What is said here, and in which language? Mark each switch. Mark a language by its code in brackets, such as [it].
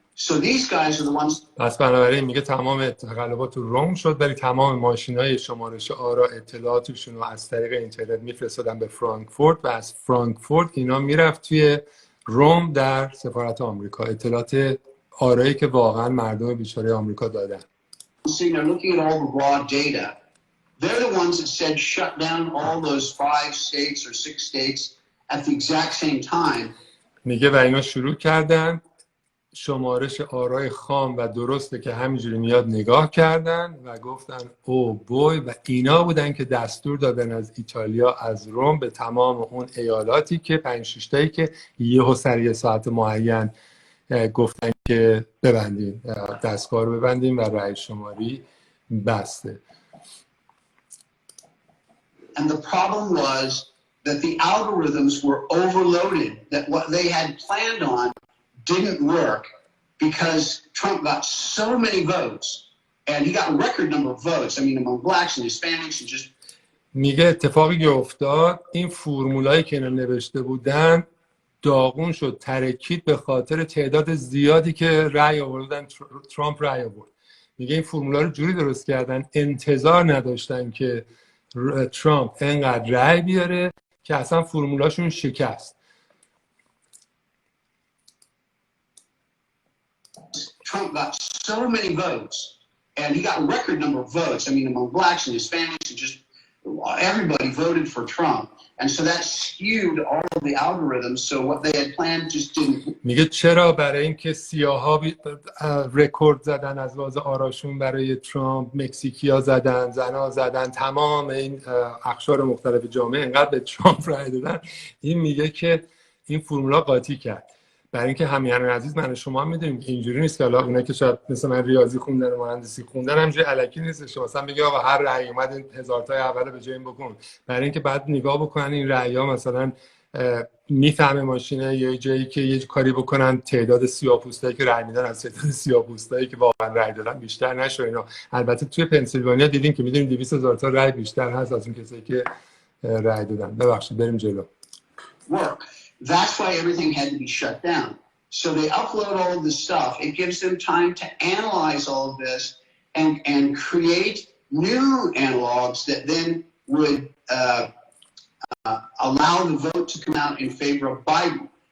[en] So these guys are the ones. [fa] پس بنابراین میگه تمام تقلبات تو روم شد ولی تمام ماشینای شمارش آرا اطلاعاتشون رو از طریق اینترنت میفرستادن به فرانکفورت و از فرانکفورت اینا میرفت توی روم در سفارت آمریکا اطلاعات آرایی که واقعا مردم بیچاره آمریکا دادن. [en] So they're looking at all the raw data. They're the ones that said shut down all those 5 states or 6 states at the exact same time. [fa] میگه و اینا شروع کردن شمارش آرای خام و درسته که همینجوری میاد نگاه کردن و گفتن او بوی و اینا بودن که دستور دادن از ایتالیا از روم به تمام اون ایالاتی که 5-6 تایی که یهو سر یه ساعت معین گفتن که ببندین دستگاه رو ببندین و رأی شماری بسته. [en] And the problem was that the algorithms were overloaded, that what they had planned on didn't work because Trump got so many votes and he got a record number of votes. I mean, among blacks and Hispanics and just. [fa] میگه اتفاقی که افتاد این فرمولایی که اینا نوشته بودن داغون شد ترکید به خاطر تعداد زیادی که رأی آوردن ترامپ رأی آورد. میگه این فرمولا رو جوری درست کردن انتظار نداشتن که ترامپ انقدر رأی بیاره که اصلا فرمولاشون شکست. [en] Trump got so many votes, and he got a record number of votes. I mean, among blacks and Hispanics, and just everybody voted for Trump, and so that skewed all of the algorithms. So what they had planned just didn't. [fa] میگه چرا؟ برای اینکه سیاها رکورد زدن از لحاظ آراشون برای ترامپ، مکزیکیا زدن، زنا زدن، تمام این اقشار مختلف جامعه انقدر به ترامپ رای دادن. این میگه که این فرمولا قاطی کرد. برای اینکه همیهنان عزیز من شما هم میدونیم که اینجوری نیست که حالا اونایی که شاید مثلا من ریاضی خوندن و مهندسی خوندن همینجوری الکی نیست که مثلا بگه آقا هر رأی اومد این 1000 تای اول به جای این بکن. برای اینکه بعد نگاه بکنن این رأی‌ها مثلا میفهمه ماشینه یا جایی که یه کاری بکنن تعداد سیاه‌پوستایی که رأی میدن از تعداد سیاه‌پوستایی که واقعا رأی دادن بیشتر نشه اینا. البته توی پنسیلوانیا دیدیم که میدونیم 200,000 تا رأی بیشتر هست از اون کسایی که رأی دادن. ببخشید بریم جلو. [en] That's why everything had to be shut down. So they upload all of this stuff. It gives them time to analyze all of this and create new analogs that then would allow the vote to come out in favor of Biden.